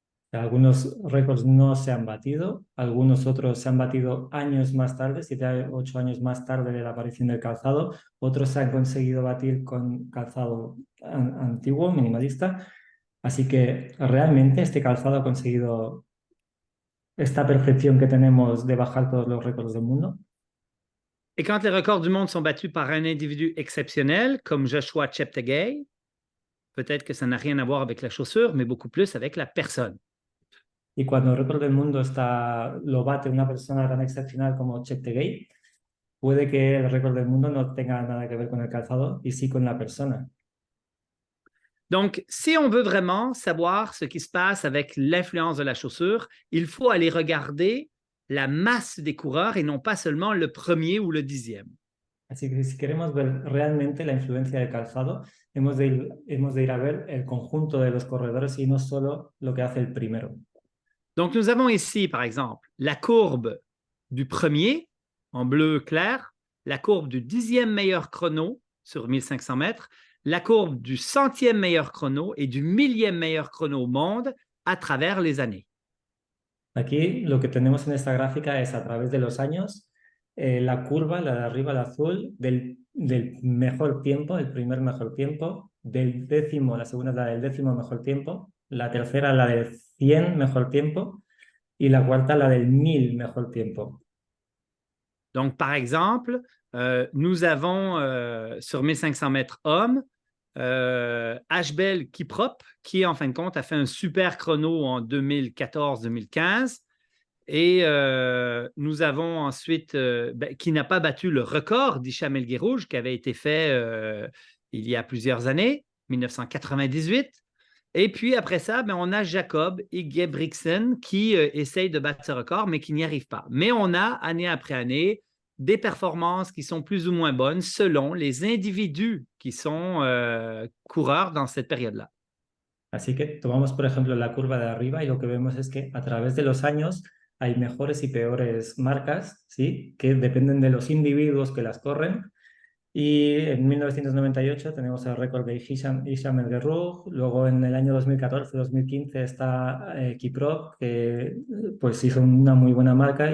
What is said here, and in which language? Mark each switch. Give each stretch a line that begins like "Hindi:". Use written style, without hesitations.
Spanish: Algunos récords no se han batido, algunos otros se han batido años más tarde, 7 o 8 años más tarde de la aparición del calzado, otros se han conseguido batir con calzado antiguo, minimalista. Así que realmente este calzado ha conseguido esta perfección que tenemos de bajar todos los récords del mundo.
French: Et quand les records du monde sont battus par un individu exceptionnel, comme Joshua Cheptegei, peut-être que ça n'a rien à voir avec la chaussure, mais beaucoup plus avec la personne.
Spanish: Y cuando el récord del mundo lo bate una persona tan excepcional como Cheptegei, puede que el récord del mundo no tenga nada que ver con el calzado y sí con la persona.
French: Donc, si on veut vraiment savoir ce qui se passe avec l'influence de la chaussure, il faut aller regarder la masse des coureurs et non pas seulement le premier ou le 10e.
Spanish: Así que si queremos ver realmente la influencia del calzado, hemos de ir a ver el conjunto de los corredores y no solo lo que hace el primero.
French: Donc, nous avons ici, par exemple, la courbe du premier en bleu clair, la courbe du 10e meilleur chrono sur 1500 mètres, la courbe du 100e meilleur chrono et du 1000e meilleur chrono au monde à travers les années.
Spanish: Aquí lo que tenemos en esta gráfica es a través de los años la curva, la de arriba, el azul, del mejor tiempo, el primer mejor tiempo, del décimo, la segunda es la del décimo mejor tiempo, la tercera la del 100 mejor tiempo y la cuarta la del 1000 mejor tiempo.
French: Donc, par exemple, nous avons sur 1500 mètres hommes, Ashbel Kiprop, qui en fin de compte a fait un super chrono en 2014-2015. Et nous avons ensuite, qui n'a pas battu le record d'Hicham El Guerrouj, qui avait été fait il y a plusieurs années, 1998. Et puis après ça, on a Jacob Ingebrigtsen qui essaye de battre ce record, mais qui n'y arrive pas. Mais on a, année après année, des performances qui sont plus ou moins bonnes selon les individus qui sont coureurs dans cette période-là.
Spanish: Así que tomamos, por ejemplo, la curva de arriba y lo que vemos es que a través de los años hay mejores y peores marcas, ¿sí? Que dependen de los individuos que las corren. Y en 1998 tenemos el récord de Hicham El Guerrouj. Luego en el año 2014-2015 está Kiprop, que pues hizo una muy buena marca.